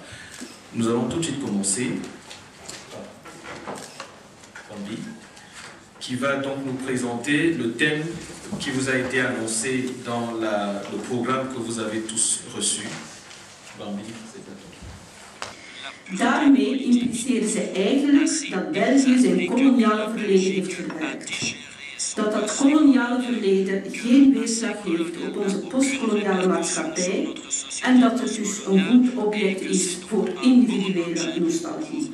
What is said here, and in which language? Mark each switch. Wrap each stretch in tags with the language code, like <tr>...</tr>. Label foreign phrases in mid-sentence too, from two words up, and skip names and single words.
<fr>Nous allons tout de suite commencer Bambi, qui va donc nous présenter le thème qui vous a été annoncé dans le programme que vous avez tous reçu. Bambi, c'est à toi.</fr> <nl>Daarmee impliceren ze eigenlijk dat België zijn koloniale verleden heeft verwerkt. Dat koloniale verleden geen weerslag heeft op onze postkoloniale maatschappij en dat het dus een goed object is voor individuele nostalgie.</nl>